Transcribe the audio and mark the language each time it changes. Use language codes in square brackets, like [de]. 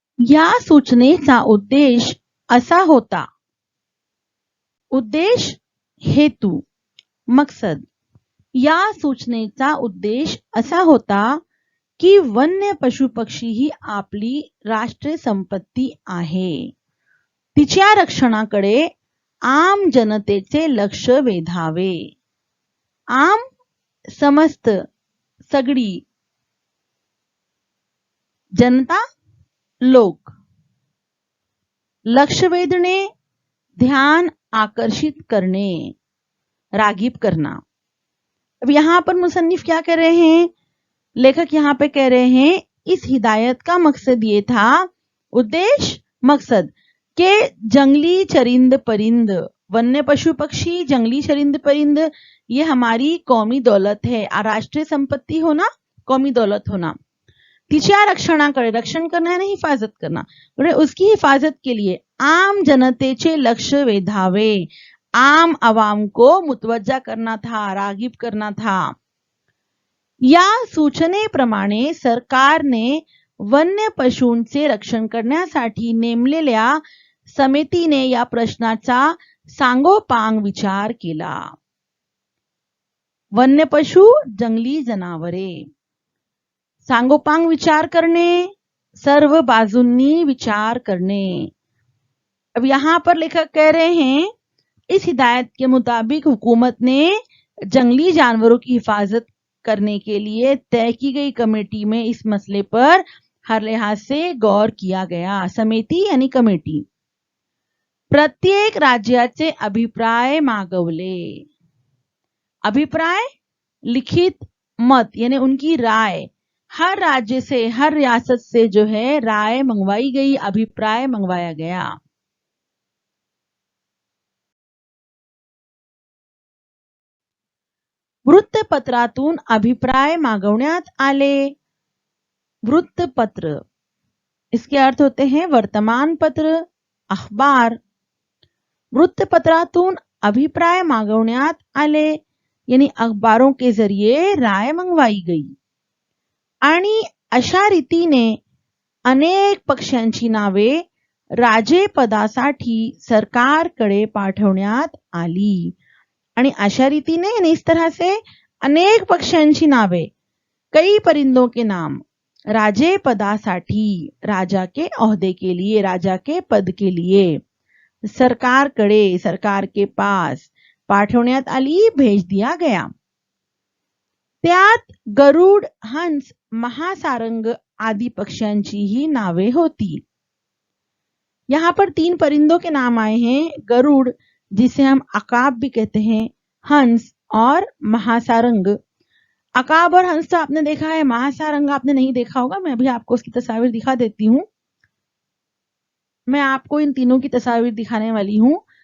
[mr] या सूचनेचा उद्देश असा होता, उद्देश, हेतू, मकसद। या सूचनेचा उद्देश असा होता की वन्य पशु पक्षी ही आपली राष्ट्रीय संपत्ती आहे, तिच्या रक्षणाकडे आम जनतेचे लक्ष वेधावे। आम, समस्त, सगळी, जनता, लोक, लक्ष वेधणे, [hi] ध्यान आकर्षित करने, रागीब करना। अब यहां पर मुसन्निफ क्या कह रहे हैं, लेखक यहां पे कह रहे हैं, इस हिदायत का मकसद ये था, उद्देश्य, मकसद, के जंगली चरिंद परिंद, [mr] वन्य पशु पक्षी, [hi] जंगली चरिंद परिंद, ये हमारी कौमी दौलत है। राष्ट्रीय संपत्ति होना, कौमी दौलत होना। [mr] तिच्या रक्षणाकडे, [hi] रक्षण करना यानी हिफाजत करना, उसकी हिफाजत के लिए [mr] आम जनतेचे लक्ष वेधावे, [hi] आम आवाम को मुतवज्जा करना था, रागिब करना था। [mr] या सूचनेप्रमाणे सरकारने वन्य पशूंचे रक्षण करण्यासाठी नेमलेल्या समितीने या प्रश्नाचा सांगोपांग विचार केला। वन्य पशु, जंगली जनावरे, सांगोपांग विचार करने, सर्व बाजूंनी विचार करने। [hi] अब यहां पर लेखक कह रहे हैं, इस हिदायत के मुताबिक हुकूमत ने जंगली जानवरों की हिफाजत करने के लिए तय की गई कमेटी में इस मसले पर हर लिहाज से गौर किया गया। समिति यानी कमेटी। [mr] प्रत्येक राज्याचे अभिप्राय मागवले। [hi] अभिप्राय, लिखित मत यानी उनकी राय, हर राज्य से, हर रियासत से जो है राय मंगवाई गई, अभिप्राय मंगवाया गया। [mr] वृत्तपत्रातून अभिप्राय मागवण्यात आले। [hi] वृत्तपत्र, इसके अर्थ होते हैं वर्तमान पत्र, अखबार। [mr] वृत्तपत्रातून अभिप्राय मागवण्यात आले [hi] यानी अखबारों के जरिए राय मंगवाई गई। [mr] आणि अशा रीतीने अनेक पक्ष्यांची नावे राजेपदासाठी सरकारकडे पाठवण्यात आली। आणि अशा रीतीने [hi] यानी इस तरह से [mr] अनेक पक्ष्यांची नावे, [hi] कई परिंदों के नाम, [mr] राजे पदासाठी, [hi] राजा के ओहदे के लिए, राजा के पद के लिए, सरकारकडे, सरकार के पास, [mr] पाठवण्यात आली, [hi] भेज दिया गया. [mr] त्यात गरुड, हंस, महासारंग आदि पक्ष्यांचीही नावे होती. [hi] यहाँ पर 3 परिंदों के नाम आए हैं. गरुड़, जिसे हम अकाब भी कहते हैं, हंस और महासारंग. अकाब और हंस तो आपने देखा है, महासारंग आपने नहीं देखा होगा. मैं अभी आपको उसकी तस्वीर दिखा देती हूँ. मैं आपको इन तीनों की तस्वीर दिखाने वाली हूँ.